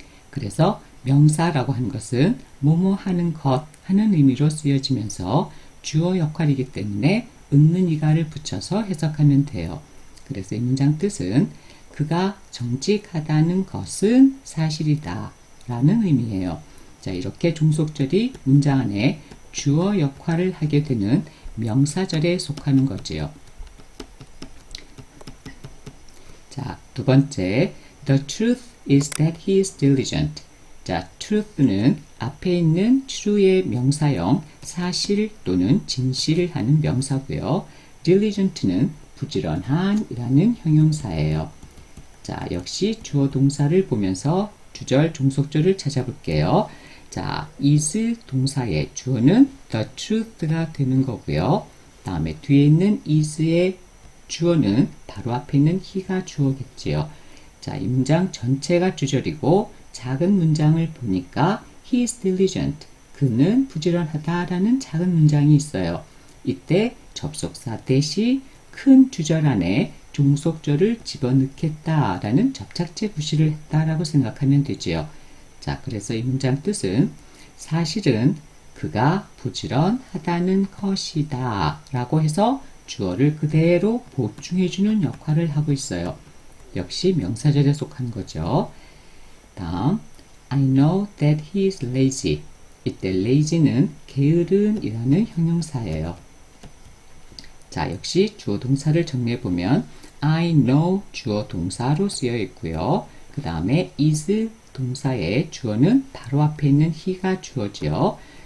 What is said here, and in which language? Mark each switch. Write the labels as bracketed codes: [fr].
[ko] 그래서 명사라고 하는 것은 뭐뭐 하는 것 하는 의미로 쓰여지면서 주어 역할이기 때문에 있는 이가를 붙여서 해석하면 돼요. 그래서 이 문장 뜻은 그가 정직하다는 것은 사실이다 라는 의미예요. 자, 이렇게 종속절이 문장 안에 주어 역할을 하게 되는 명사절에 속하는 거지요. 자, 2번째, [en] The truth is that he is diligent. [ko] 자, truth는 앞에 있는 true의 명사형 사실 또는 진실을 하는 명사고요. diligent는 부지런한 이라는 형용사예요. 자, 역시 주어 동사를 보면서 주절, 종속절을 찾아볼게요. 자, is 동사의 주어는 the truth가 되는 거고요. 다음에 뒤에 있는 is의 주어는 바로 앞에 있는 he가 주어겠지요. 자, 이 문장 전체가 주절이고 작은 문장을 보니까 [en] he is diligent. [ko] 그는 부지런하다라는 작은 문장이 있어요. 이때 접속사 that이 큰 주절 안에 종속절을 집어넣겠다라는 접착제 구실을 했다라고 생각하면 되지요. 자, 그래서 이 문장 뜻은 사실은 그가 부지런하다는 것이다 라고 해서 주어를 그대로 보충해주는 역할을 하고 있어요. 역시 명사절에 속한 거죠. [en] 다음, I know that he is lazy. [ko] 이때 lazy는 게으른 이라는 형용사예요. 자, 역시 주어 동사를 정리해보면 I know 주어 동사로 쓰여 있고요. 그 다음에 is 동사의 주어는 바로 앞에 있는 he가 주어지요.